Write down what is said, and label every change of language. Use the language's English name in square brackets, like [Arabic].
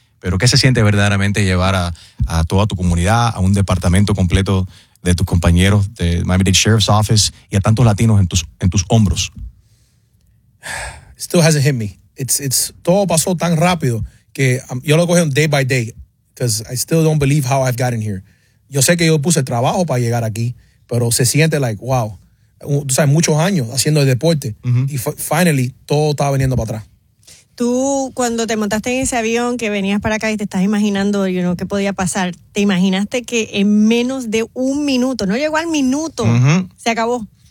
[Spanish] Pero ¿qué se siente verdaderamente llevar a toda tu comunidad, a un departamento completo de tus compañeros de Miami-Dade Sheriff's Office y a tantos latinos en tus hombros? [English] Still hasn't hit me. It's [Spanish] todo pasó tan rápido que yo lo cogí [English] day by day because I still don't believe how I've gotten here. [Spanish] Yo sé que yo puse trabajo para llegar aquí, pero se siente [English] like, wow. [Spanish] Tú sabes, muchos años haciendo el deporte y finally todo estaba viniendo para atrás. Tú, cuando te montaste en ese avión que venías para acá y te estás imaginando, [English] you know, [Spanish] qué podía pasar, ¿te imaginaste que en menos de un minuto, no llegó al minuto, se acabó?